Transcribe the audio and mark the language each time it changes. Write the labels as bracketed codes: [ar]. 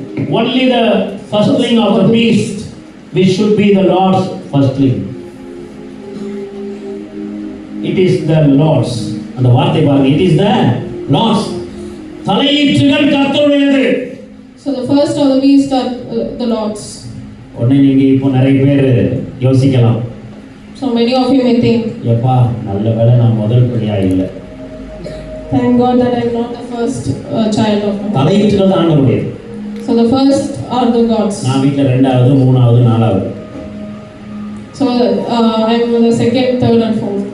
[en] Only the firstling of the beast which should be the Lord's firstling. It is the Lord's. [ta] அந்த வார்த்தை பாருங்க. [en] It is the Lord's. [ta] தலையீற்றுகள் கர்த்தருடையது. [en] So the first of the beast are the Lord's. [ta] உடனே நீங்க இப்போ நிறைய பேர் யோசிக்கலாம். [en] So many of you may think, [ta] எப்பா நல்ல வேளை நான் முதல் பிள்ளையா இல்லை. [en] thank God that I am not the first child of God. [ta] தலையீற்றுகள் தான் ஆண்டவருடையது. [en] So the first are the gods. [ta] நான் வீட்டில் 2வது 3வது 4வது. [en] So I am the second, third and fourth.